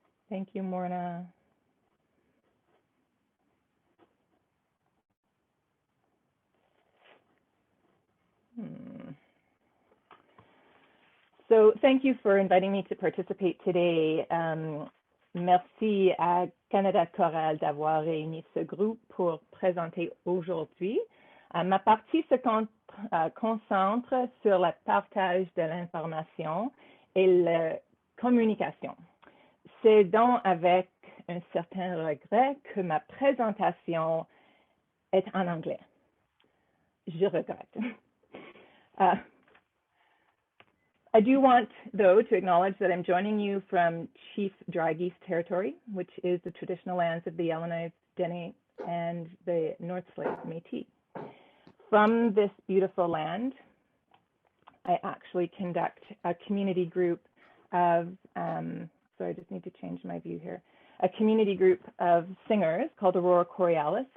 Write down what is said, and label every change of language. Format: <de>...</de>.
<en>Thank you, Morna. So thank you for inviting me to participate today.</en> <fr>Merci à Canada Choral d'avoir réuni ce groupe pour présenter aujourd'hui. Ma partie se concentre sur le partage de l'information et la communication. C'est donc avec un certain regret que ma présentation est en anglais. Je regrette.</fr> <en>I do want, though, to acknowledge that I'm joining you from Chief Dry Geese Territory, which is the traditional lands of the Yellowknife, Dene, and the North Slave Métis. From this beautiful land, I actually conduct a community group of, so I just need to change my view here, a community group of singers called Aurora Borealis.</en>